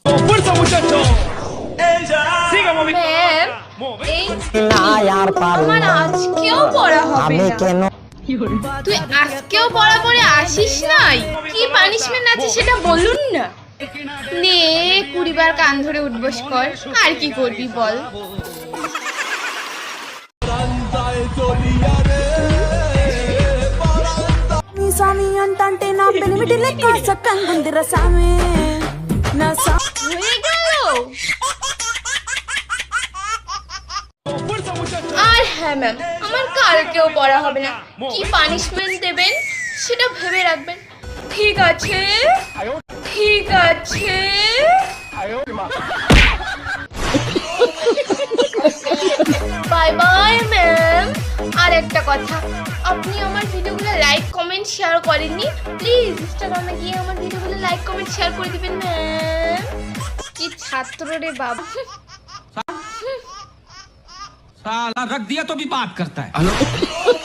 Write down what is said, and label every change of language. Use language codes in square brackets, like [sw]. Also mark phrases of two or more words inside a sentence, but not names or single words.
[bn] ম্যাম, এই আমার আজকেও পড়া হবে না। তুই আজকেও পড়া পড়ে আসিস নাই? কি পানিশমেন্ট আছে সেটা বলুন না। নে 20 বার কান ধরে উঠবস কর। আর কি করবি বল? [te] స్వామి అంటే నా పెనిమిటి లెక్క చక్కంగుందిరా సామి। నా [bn] হয়ে গেল। আর হ্যাঁ ম্যাম, আমার কালকেও পড়া হবে না। কি পানিশমেন্ট দেবেন সেটা ভেবে রাখবেন। ঠিক আছে, ঠিক আছে। [en] bye bye ma'am. [bn] আর একটা কথা, আপনি আমার ভিডিওগুলো [en] like comment share [bn] করেননি, প্লিজ ইনস্টাগ্রামে গিয়ে আমার ভিডিওগুলো [en] like comment share [bn] করে দিবেন ম্যাম। কি ছাত্র রে বাবা। [hi] साला रख दिया तो भी बात करता है।